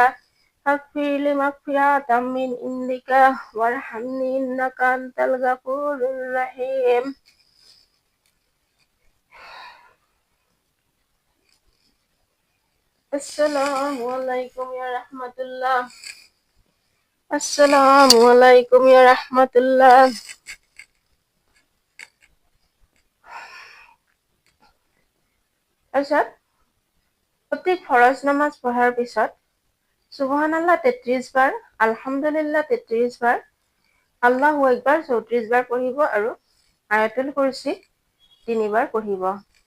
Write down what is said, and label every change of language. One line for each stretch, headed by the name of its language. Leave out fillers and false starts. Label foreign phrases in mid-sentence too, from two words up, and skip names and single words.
Arabic: اغفر لي مغفرة من عندك وارحمني إنك أنت الغفور الرحيم. السلام عليكم يا رحمة الله. السلام عليكم يا رحمة الله.
Assamese: তাৰপিছত প্ৰত্যেক ফৰজ নামাজ পঢ়াৰ পিছত সুবহানাল্লাহ 33 বাৰ, আলহামদুলিল্লাহ 33 বাৰ,
Arabic: الله أكبر
Assamese: 34 বাৰ পঢ়িব আৰু আয়াতুল কুৰসী 3 বাৰ পঢ়িব।